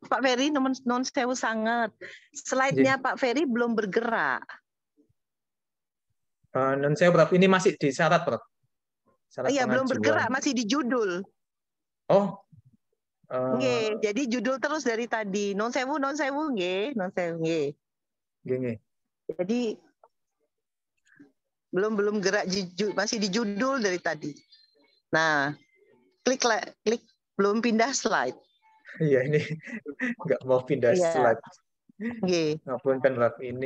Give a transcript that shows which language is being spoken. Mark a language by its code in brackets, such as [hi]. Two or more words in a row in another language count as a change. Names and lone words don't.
[id] Pak Ferry, [jv] non sewu [id] sangat. Slide-nya Pak Ferry belum bergerak. [jv] Non sewu, Prof. [id] Ini masih di syarat, Prof. Syarat Iya, belum pengajuan. bergerak, masih di judul. Oh. Nggih, jadi judul terus dari tadi. [jv] Non sewu, nggih, non sewu, nggih. [id] Nggih. Jadi belum gerak, masih di judul dari tadi. Nah, klik belum pindah slide. Iya, ini nggak mau pindah slide. Nggih. Ngapunten, Prof. Ini.